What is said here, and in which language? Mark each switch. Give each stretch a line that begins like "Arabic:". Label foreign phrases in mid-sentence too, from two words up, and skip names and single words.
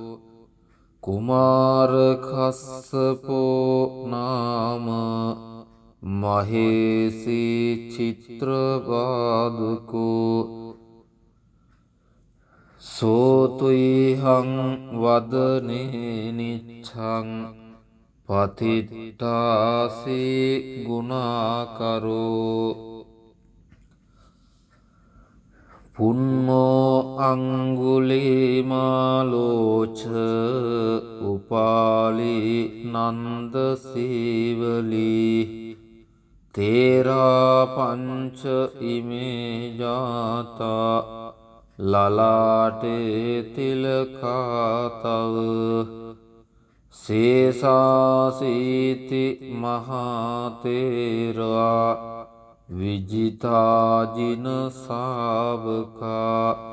Pali: කුමාර කස්සපෝ නාම මහේසි චිත්‍රපාදුකෝ සෝතුයිහං වදනේ නිච්ඡං පතිට්ඨාසී ගුණාකරෝ පුන්නෝ අංගුලිමාලෝච උපාලි නන්ද සීවලී තේරා පංච ඉමේ ජාතා ලලාටේ තිලකාතව සේසාසීති මහතේරා විජිතාජින සාවකා